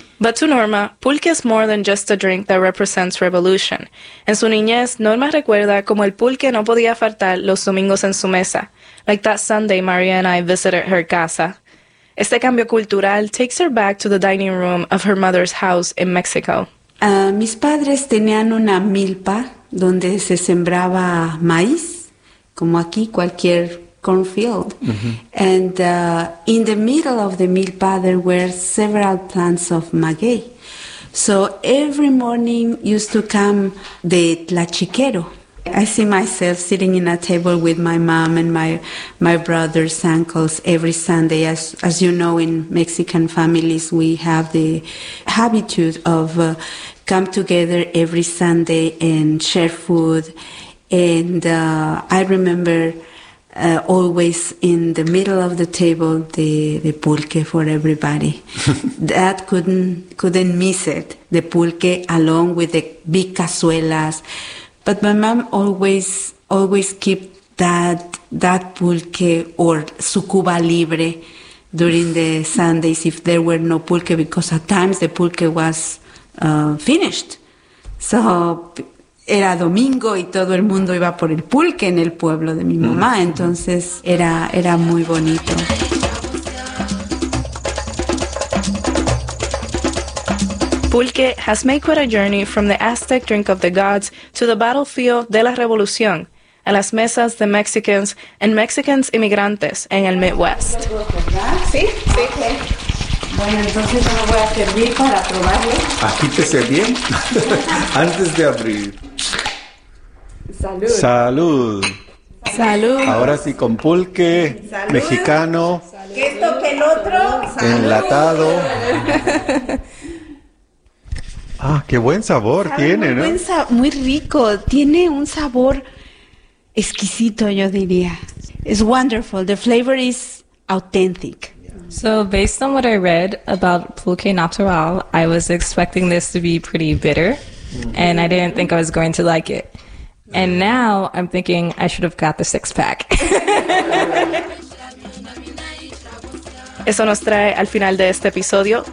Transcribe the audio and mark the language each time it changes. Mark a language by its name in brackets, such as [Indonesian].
[English] But to Norma, pulque is more than just a drink that represents revolution. [Spanish] En su niñez, Norma recuerda como el pulque no podía faltar los domingos en su mesa, [English] like that Sunday Maria and I visited her [Spanish] casa. Este cambio cultural [English] takes her back to the dining room of her mother's house in Mexico. [Spanish] Mis padres tenían una milpa donde se sembraba maíz, como aquí cualquier cornfield. Mm-hmm. [English] And in the middle of the milpa there were several plants of maguey. So every morning used to come the tlachiquero. I see myself sitting in a table with my mom and my brothers, uncles every Sunday. As you know, in Mexican families we have the habit of come together every Sunday and share food. And I remember always in the middle of the table, the pulque for everybody. That couldn't miss it, the pulque along with the big cazuelas. But my mom always keep that pulque or su cuba libre during the Sundays if there were no pulque, because at times the pulque was finished. So [Spanish] era domingo y todo el mundo iba por el pulque en el pueblo de mi mamá, entonces era muy bonito. [English] Pulque has made quite a journey from the Aztec drink of the gods to the battlefield [Spanish] de la Revolución, a las mesas de [English] Mexicans and Mexicans [Spanish] inmigrantes en el [English] Midwest. [Spanish] ¿Sí? Sí, sí. Bueno, entonces yo me voy a servir para probarlo. Agítese bien antes de abrir. Salud. Salud. Salud. Ahora sí con pulque. Salud. Mexicano. Salud. Que esto que el otro. Salud. Enlatado. Ah, qué buen sabor tiene, muy ¿no? Muy rico. Tiene un sabor exquisito, yo diría. [English] It's wonderful. The flavor is authentic. So based on what I read about pulque natural, I was expecting this to be pretty bitter, and I didn't think I was going to like it. And now I'm thinking I should have got the 6-pack. [Spanish] Eso nos trae al final de este episodio.